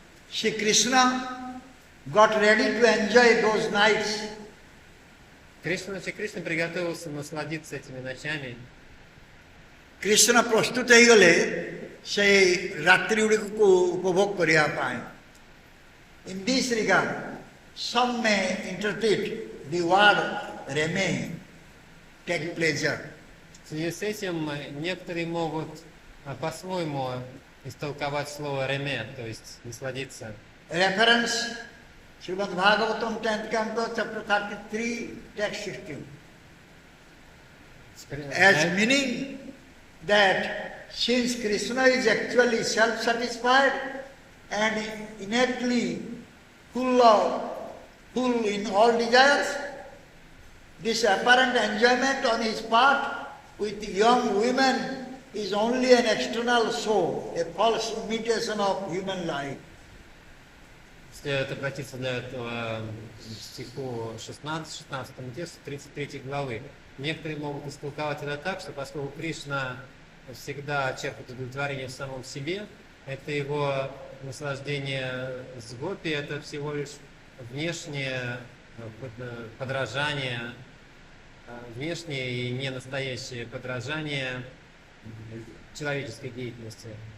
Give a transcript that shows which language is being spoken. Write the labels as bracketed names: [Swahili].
[English] Shri Krishna got ready to enjoy those nights. [Russian] Шри Кришна приготовился насладиться этими ночами. [Odia] Krishna ପ୍ରସ୍ତୁତ ହେଇଗଲେ ସେଇ ରାତ୍ରି ଗୁଡ଼ିକୁ ଉପଭୋଗ କରିବା ପାଇଁ। [English] In this regard, some may interpret the word reme, take pleasure. [Russian] В связи с этим некоторые могут по-своему истолковать слово реме, то есть насладиться. [English] Reference Srimad Bhagavatam 10th Canto, chapter 33, text 16. As meaning that since Krishna is actually self-satisfied and innately full in all desires, this apparent enjoyment on his part with young women is only an external show, a false imitation of human life. [Russian] Если обратиться для этого стиху 16 тексту 33 главы, некоторые могут истолковать это так, что поскольку Кришна всегда черпает удовлетворение в самом себе, это его наслаждение с гопи, это всего лишь внешнее подражание, внешнее и не настоящее подражание человеческой деятельности.